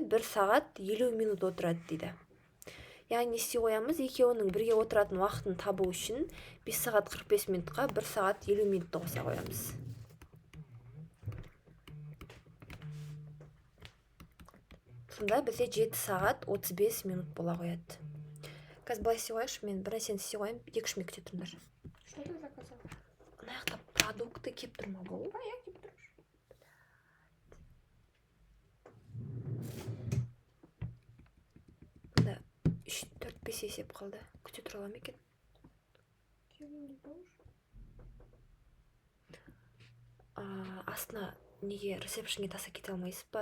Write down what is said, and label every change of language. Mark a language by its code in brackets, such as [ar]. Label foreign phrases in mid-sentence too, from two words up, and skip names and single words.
[kk] 1 сағат 50 минут отырады дейді. Яғни істей қоямыз, екеуінің бірге отыратын уақытын табу үшін 5 сағат 45 минутқа 1 сағат 50 минутты қоса қоямыз. Сонда бізде 7 сағат 35 минут бола қояды. Қазір былай істей қояйықшы, мен бір нәрсені істей қояйын, 2-3 минут күте тұрыңдар. [ru] Что ты заказал? [kk] Ана жақта продукты кеп тұр ма бұл? Я кеп тұрмын. Мында 3-4-5 есеп қалды. Күте тұра аламын екен? Астына неге ресепшнге таса кете алмайсыз ба?